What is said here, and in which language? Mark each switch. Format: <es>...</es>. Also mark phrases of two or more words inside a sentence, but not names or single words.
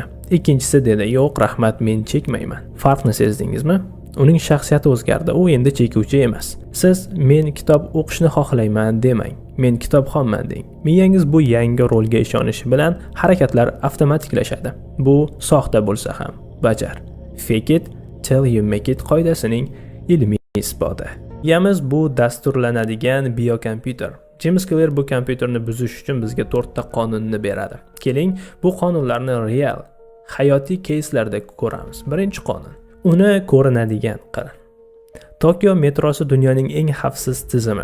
<uz>Ikkinchisi dedi: "Yo'q, rahmat, men chekmayman." Farqni sezdingizmi? Uning shaxsiyati o'zgardi. U endi chekuvchi emas. Siz "Men kitob o'qishni xohlayman" demang. "Men kitobxonman" deng. Miyangiz bu yangi rolga ishonishi bilan harakatlar avtomatiklashadi. Bu soxta bo'lsa ham bajar.</uz> <en>Fake it till you make it</en> <uz>qoidasining ilmiy isboti. Yamiz bu dasturlanadigan biokompyuter. James Clear bu kompyuterni buzish uchun bizga 4 ta qonunni beradi. Keling, bu qonunlarni real, hayotiy keyslarda ko'ramiz. Birinchi qonun: uni ko'rinadigan qil. Tokio metrosi dunyoning eng xavfsiz tizimi.</uz>